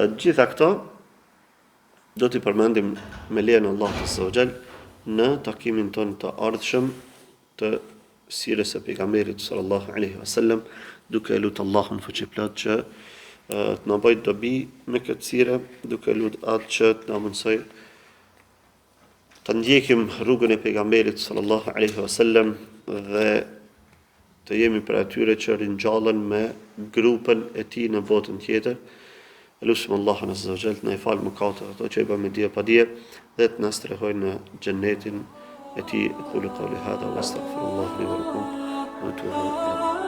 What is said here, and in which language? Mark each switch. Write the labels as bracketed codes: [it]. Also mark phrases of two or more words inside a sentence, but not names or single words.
[sq] Gjitha këto do t'i përmendim me lejen e Allahut [ar] عز وجل [sq] në takimin ton të ardhshëm të sirës së pejgamberit [ar] صلى الله عليه وسلم, [sq] duke lutur Allahun fuqiplot që të na bëjë dobi me këtë sirë, duke lutur atë që të na mundsoj të ndjekim rrugën e pejgamberit [ar] صلى الله عليه وسلم [sq] dhe të jemi për atyre që ringjallen me grupën e tij në botën tjetër. Lusim Allahun [ar] عز وجل [sq] të na falë mëkatet ato që i bëmë dije pa dije dhe të na strehojë në xhennetin e tij. [ar] قل قولي هذا وأستغفر الله لي ولكم وأتوب